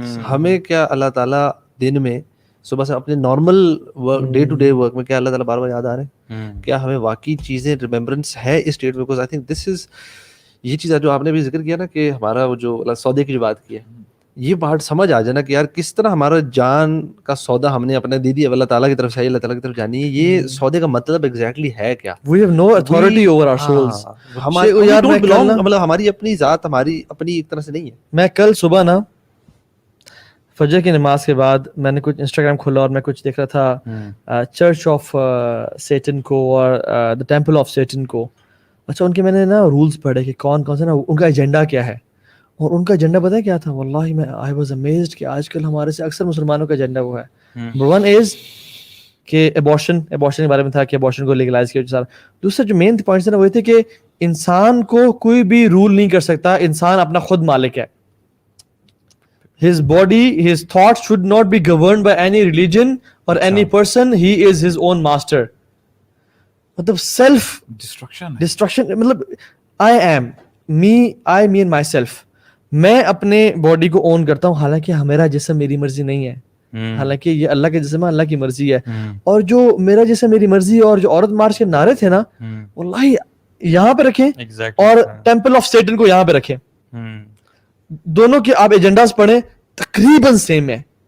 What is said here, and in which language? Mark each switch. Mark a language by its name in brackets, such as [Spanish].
[Urdu] ہمیں کیا اللہ تعالیٰ دن میں صبح سے اپنے normal work day to day work میں کیا اللہ تعالیٰ بار بار یاد آ رہے ہیں, کیا ہمیں واقعی چیزیں ریممبرنس ہے اس اسٹیٹ میں. [English] because I think this is [Urdu] یہ چیز ہے جو آپ نے بھی ذکر کیا نا کہ ہمارا وہ جو سودے کی جو بات کی ہے, یہ بات سمجھ آ جائے نا کہ یار کس طرح ہمارا جان کا سودا ہم نے اپنے دے دیا, اللہ تعالیٰ کی طرف سے, اللہ تعالیٰ کی طرف جانی ہے. یہ سودے کا مطلب ایگزیکٹلی ہے کیا؟ [English] We have no authority over our souls. [Urdu] مطلب ہماری اپنی ذات ہماری اپنی ایک طرح سے نہیں ہے. میں کل صبح نا فجر کی نماز کے بعد میں نے کچھ انسٹاگرام کھولا اور میں کچھ دیکھ رہا تھا چرچ آف سیٹن کو اور دا ٹیمپل آف سیٹن کو. اچھا ان کے میں نے نا رولز پڑھے کہ کون کون سے نا ان کا ایجنڈا کیا ہے, اور ان کا ایجنڈا پتہ ہے کیا تھا؟ واللہ میں [English] I was amazed [Urdu] کہ آج کل ہمارے سے اکثر مسلمانوں کا ایجنڈا وہ ہے. نمبر 1 از کہ ایبورشن کے بارے میں تھا کہ ایبورشن کو لیگلائز کیا جائے. دوسرا جو مین پوائنٹس تھے نا وہ تھے کہ انسان کو کوئی بھی رول نہیں کر سکتا, انسان اپنا خود مالک ہے. [English] His body, his thoughts should not be governed by any religion or any person. He is his own master. مطلب self destruction مطلب I am me and myself. [Urdu] میں اپنے باڈی کو اون کرتا ہوں, حالانکہ میرا جسم میری مرضی نہیں ہے, حالانکہ یہ اللہ کے جسم ہے, اللہ کی مرضی ہے. اور جو میرا جسم میری مرضی ہے اور جو عورت مارچ کے نعرے تھے نا, واللہ یہاں پہ رکھیں اور ٹیمپل آف سیٹن کو یہاں پہ رکھیں, دونوں کے آپ ایجنڈاز پڑھیں تقریباً سیم ہے.